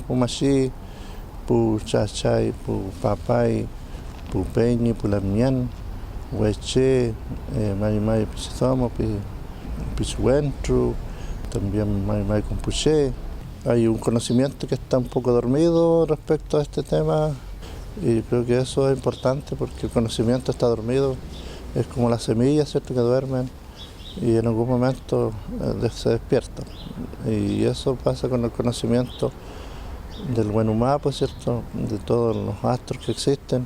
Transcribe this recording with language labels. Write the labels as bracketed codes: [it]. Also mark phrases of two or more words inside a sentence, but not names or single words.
[arn] pumashi, pu chachay, pu papay, pu peñi, pu lamian, hueche, mari mari pichizomo, pichuentru, también mari mari compuché. [es] Hay un conocimiento que está un poco dormido respecto a este tema y creo que eso es importante porque el conocimiento está dormido, es como las semillas, ¿cierto?, que duermen y en algún momento se despiertan. Y eso pasa con el conocimiento del Huenumapu, ¿cierto?, de todos los astros que existen.